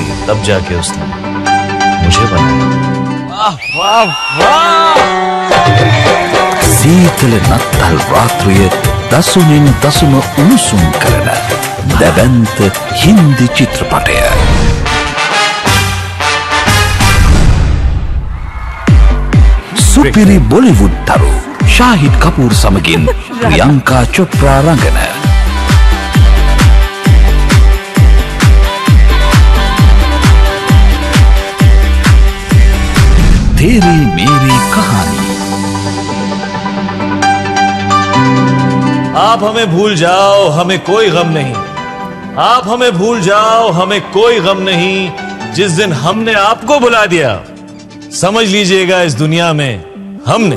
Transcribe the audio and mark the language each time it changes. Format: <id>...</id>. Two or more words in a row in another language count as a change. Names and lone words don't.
<hi>तब जाके उसने मुझे बनाया। वाह वाह</hi> <si>සීතල නත්තල් රාත්‍රිය දසුනින් දසුම උණුසුම් කරන දැවැන්ත හින්දි චිත්‍රපටය. සුපිරි බොලිවුඩ් තරු ශාහිද් කපූර් සමගින් ප්‍රියංකා චොප්රා රංගන तेरी मेरी कहानी।</si> <hi>आप हमें भूल जाओ हमें कोई गम नहीं, आप हमें भूल जाओ हमें कोई गम नहीं, जिस दिन हमने आपको बुला दिया समझ लीजिएगा इस दुनिया में हम नहीं।</hi>